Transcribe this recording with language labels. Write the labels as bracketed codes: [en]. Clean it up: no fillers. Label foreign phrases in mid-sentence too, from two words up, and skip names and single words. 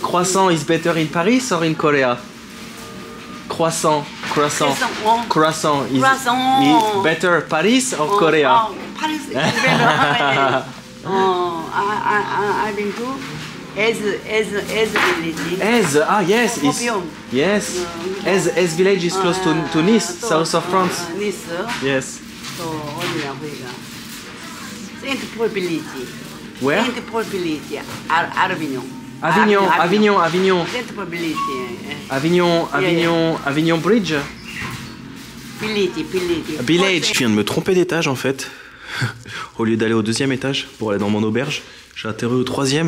[en] croissant is better in Paris or in Korea? Croissant is better Paris or Korea? Oh, Paris is better. I've been to Ez village. Ez, yes, yes. Ez village is close to Nice, south of France. Nice. Yes. [ko] 또 어디야 거기가? [en] Saint-Paul village. Where? Saint-Paul village. Avignon. Avignon. Saint-Paul village. Avignon Bridge. Village. [fr] Je viens de me tromper d'étage en fait. Au lieu d'aller au 2e étage pour aller dans mon auberge, j'ai atterri au 3e.